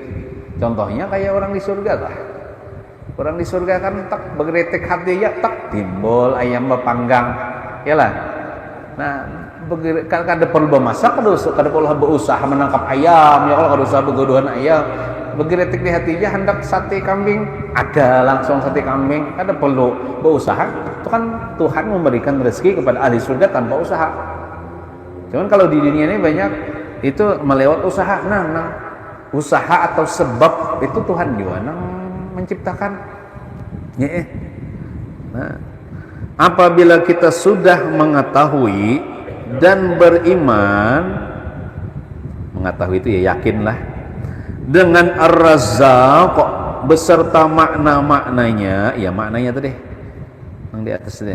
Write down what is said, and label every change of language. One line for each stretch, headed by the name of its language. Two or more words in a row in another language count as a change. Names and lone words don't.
Indonesian: Contohnya kayak orang di surga lah. Orang di surga kan tak bergeretek hati ya tak timbul ayam berpanggang, ya lah.
Banjar: Nah, kada perlu bermasak, kada perlu berusaha menangkap ayam, ya kalau kada usah begodohan ayam.
Indonesian: Bergeretek di hati aja hendak sate kambing, ada langsung sate kambing,
Banjar: kada perlu berusaha.
Indonesian: Itu kan Tuhan memberikan rezeki kepada ahli surga tanpa usaha. Cuman kalau di dunia ini banyak itu melewat usaha. Nah, usaha atau sebab itu Tuhan juga menciptakan. Nah, apabila kita sudah mengetahui dan beriman, mengetahui itu ya yakinlah dengan Ar-Razzaq beserta makna-maknanya, ya maknanya tadi yang di atas deh.